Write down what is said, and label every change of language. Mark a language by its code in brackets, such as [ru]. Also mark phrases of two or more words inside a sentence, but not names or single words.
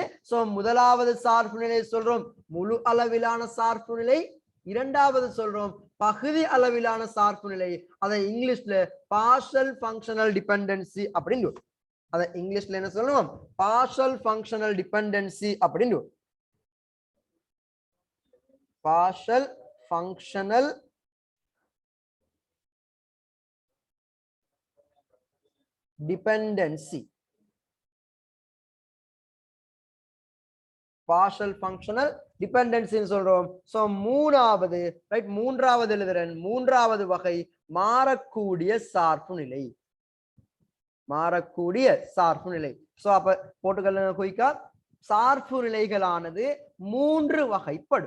[ta] சோ முதலாவது சார்பு நிலை சொல்றோம் முழு அளவிலான சார்பு நிலை. இரண்டாவது சொல்றோம் பகுதி அளவிலான சார்பு நிலை. அதை இங்கிலீஷ்ல [en] partial functional dependency [ta] அப்படின்னு. அதை இங்கிலீஷ்ல என்ன சொல்லுவோம்? [en] partial functional dependency அப்படின்னு. partial functional dependency. partial functional dependency சொல்றோம். [ta] சோ மூணாவது ரைட், மூன்றாவது எழுதுறேன். மூன்றாவது வகை மாறக்கூடிய சார்பு நிலை. மாறக்கூடிய சார்பு நிலை. சோ அப்ப போட்டுக்கொள்ளுங்க குயிக்கா. சார்பு நிலைகளானது 3 வகைப்படும்.